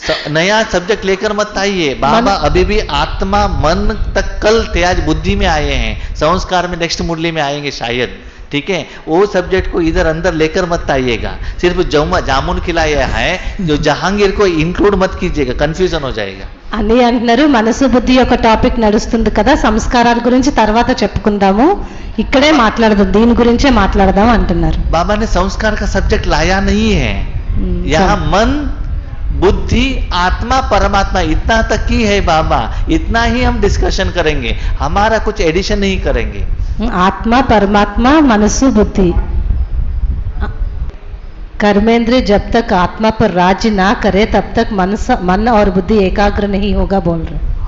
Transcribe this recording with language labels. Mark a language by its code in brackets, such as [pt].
[hi] नया सब्जेक्ट लेकर मत आइए. बाबा अभी भी आत्मा मन तक कल थे, आज बुद्धि में आए हैं. संस्कार में नेक्स्ट मुरली में आएंगे शायद, ठीक है? वो सब्जेक्ट को इधर अंदर लेकर मत आइएगा. सिर्फ जामुन खिलाया है, जो जहांगीर को इंक्लूड मत कीजिएगा, कंफ्यूजन हो जाएगा. [te] అని అంటున్నారు, మనసు బుద్ధి యొక్క టాపిక్ నడుస్తుంది కదా, సంస్కారాల గురించి తర్వాత చెప్పుకుందాము, ఇక్కడే మాట్లాడదాం, దీని గురించే మాట్లాడదాం అంటున్నారు. [hi] बाबा ने संस्कार का सब्जेक्ट लाया नहीं है. यहाँ मन बुद्धि आत्मा परमात्मा इतना तक की है बाबा, इतना ही हम डिस्कशन करेंगे, हमारा कुछ एडिशन नहीं करेंगे. आत्मा परमात्मा मनसु बुद्धि कर्मेंद्रिय जब तक आत्मा पर राज्य ना करे तब तक मन और बुद्धि एकाग्र नहीं होगा बोल रहे.